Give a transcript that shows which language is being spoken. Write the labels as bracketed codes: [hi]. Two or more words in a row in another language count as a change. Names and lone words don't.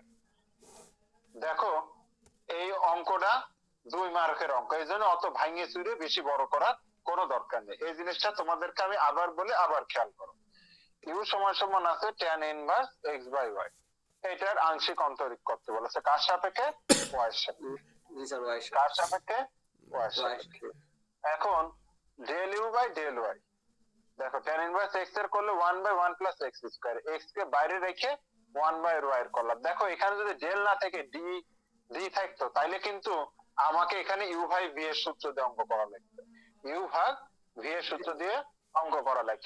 [bn] দেখো এই অঙ্কটা 2 মার্কের অঙ্ক, এই জন্য অত ভাঙিয়ে চুরিয়ে বেশি বড় করার কোনো দরকার নেই। এই জিনিসটা তোমাদেরকে আমি আবার বলে আবার খেয়াল করো। u সমান আছে [en] tan inverse [bn] x/y, এটার আংশিক অন্তরীক করতে বলেছে কার সাপেক্ষে? y এর সাপেক্ষে। জি স্যার ওয়াই কার সাপেক্ষে? y এর ওয়াই সাপেক্ষে। এখন del u বাই del y, দেখো [en] tan inverse [bn] x এর করলে 1/1 প্লাস x², x কে বাইরে রেখে 1/y এর করলাম। দেখো এখানে যদি ডেল না থেকে ডি থাকতো, তাইলে কিন্তু আমাকে এখানে u ভাগ v এর সূত্র দিয়ে অঙ্ক করা লাগতো, u ভাগ v এর সূত্র দিয়ে অঙ্ক করা লাগতো।